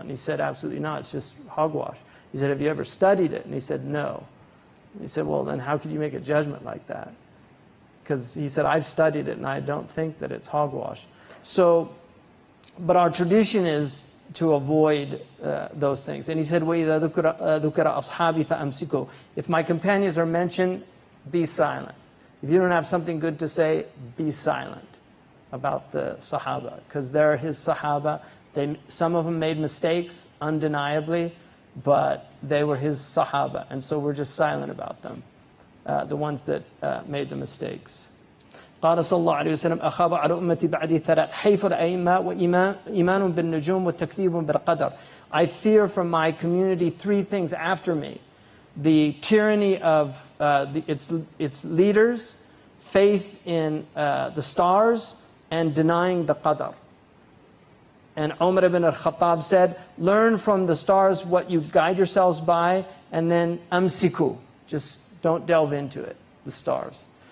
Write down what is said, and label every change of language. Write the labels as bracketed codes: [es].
[en] And he said, absolutely not, it's just hogwash. He said, have you ever studied it? And he said, no. And he said, well, then how could you make a judgment like that? Because he said, I've studied it and I don't think that it's hogwash. So, but our tradition is to avoid those things. And he said, [ar] وَإِذَا ذُكِرَ أَصْحَابِي فَأَمْسِكُوا. [en] If my companions are mentioned, be silent. If you don't have something good to say, be silent about the Sahaba. Because they're his Sahaba. Some of them made mistakes, undeniably, but they were his Sahaba. And so we're just silent about them, the ones that made the mistakes. [ar] قال صلى الله عليه وسلم أخاف على أمتي بعدي ثلاث حيف الأئمة وإيمان بالنجوم والتكذيب بالقدر. [en] I fear from my community three things after me: the tyranny of its leaders, faith in the stars, and denying the qadar. And Umar ibn al-Khattab said, learn from the stars what you guide yourselves by, and then amsiku, just don't delve into it, the stars.